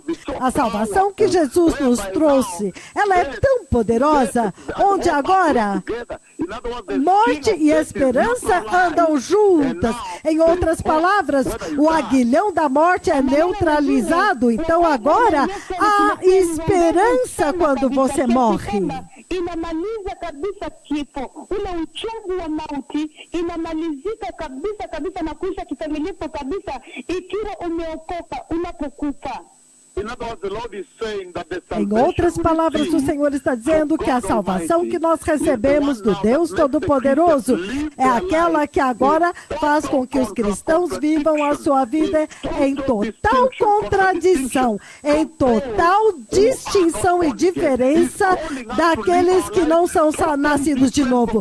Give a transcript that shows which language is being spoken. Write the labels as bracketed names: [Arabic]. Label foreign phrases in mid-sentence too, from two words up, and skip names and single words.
[Portuguese] A salvação que Jesus nos trouxe, ela é tão poderosa, onde agora morte e esperança andam juntas. Em outras palavras, o aguilhão da morte é neutralizado. Então agora há esperança quando você morre. [Swahili] Inamaliza kabisa kifo, ule uchungu wa mauti inamalizika kabisa na kuisha kikamilifu kabisa ikiwa umeokoka unapokufa. [Portuguese] Em outras palavras, o Senhor está dizendo que a salvação que nós recebemos do Deus Todo-Poderoso é aquela que agora faz com que os cristãos vivam a sua vida em total contradição, em total distinção e diferença daqueles que não são nascidos de novo.